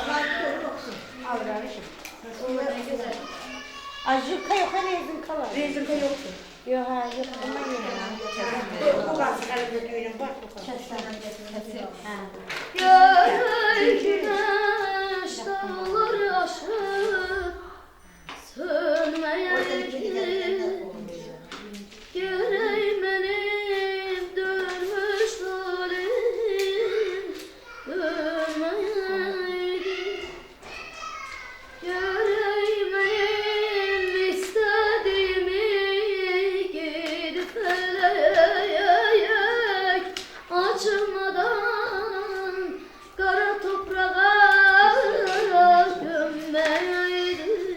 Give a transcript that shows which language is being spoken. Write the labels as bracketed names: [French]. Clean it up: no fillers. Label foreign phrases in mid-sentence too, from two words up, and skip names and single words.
[Azerbaijani] Jilka yox, Rezinka var. Rezinka yoxdur. Yox, hə, yox, ona görə. Bu qalsın, əlində düyünün, bax, bu qalsın. [Turkish] Görür güneş dağları aşır, sönmeyeydi. Görey benim dönmüş halim, dönmeyeydi. Görey benim istediğimi gidip eleyek, açılmadan kara toprağa gömmeydi.